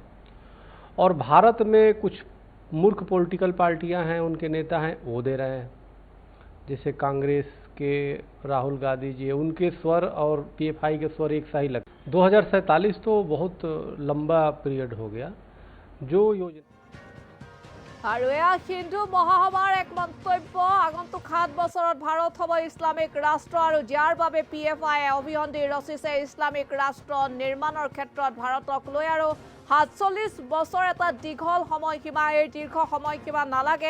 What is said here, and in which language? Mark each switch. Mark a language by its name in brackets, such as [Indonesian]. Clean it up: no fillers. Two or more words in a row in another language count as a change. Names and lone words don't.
[Hindi] और भारत में कुछ मूर्ख [English] political parties [Hindi] हैं, उनके नेता हैं, वो दे रहे हैं, जैसे कांग्रेस के राहुल गांधी जी, उनके स्वर और PFI के स्वर एक सा ही लग। 2047 तो बहुत लंबा पीरियड हो गया। जो योजना [Assamese] আৰু এয়া হিন্দু মহাসভাৰ এক মন্তব্য। আগন্তুক 7 বছৰত ভাৰত হ'ব ইছলামিক ৰাষ্ট্ৰ, আৰু যাৰ বাবে PFI অভিসন্ধি ৰচিছে ইছলামিক ৰাষ্ট্ৰ নিৰ্মাণৰ ক্ষেত্ৰত ভাৰতক লৈ। আৰু 47 বছৰ এটা দীঘল সময়সীমা, এই দীৰ্ঘ সময়সীমা নালাগে।